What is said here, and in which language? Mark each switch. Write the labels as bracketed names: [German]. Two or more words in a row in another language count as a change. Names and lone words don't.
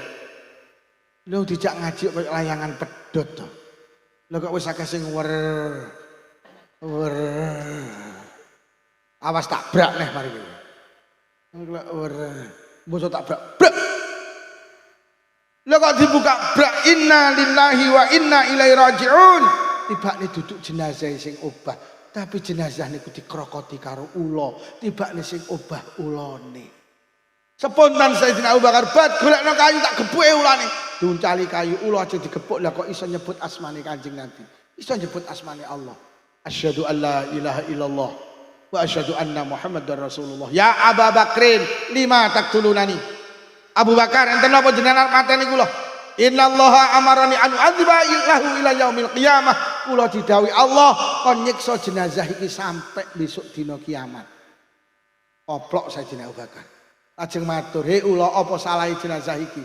[Javanese] Lho dijak ngaji kaya layangan pedhot to. Lho kok wis akeh sing wer. Awas tak brak neh mari iki. Wer. Mbok tak brak. Brak. Lho kok dibuka brak [Arabic] إنا لله وإنا إليه راجعون. [Javanese] Tibane duduk jenazah sing obah, tapi jenazah niku dikrokoti karo ula. Tibane sing obah ulane. Spontan Sayyidina Abu Bakar bat golekno kayu tak gebuke ulane. Duncali kayu ula aja digebuk lah kok iso nyebut asmane Kanjeng Nabi. Iso nyebut asmane Allah. [Arabic] أشهد أن لا إله إلا الله وأشهد أن محمدا رسول الله. يا أبا بكر لم تقتلونني. [Javanese] Abu Bakar enten napa jenengan mateni kula? [Arabic] إن الله أمرني أن أعذبه إلى يوم القيامة. [Javanese] Kula didhawuhi Allah kon nyiksa jenazah iki sampai besok dina kiamat. Oplok Sayyidina Abu Bakar. Lajeng matur, "He ula apa salahe jenazah iki?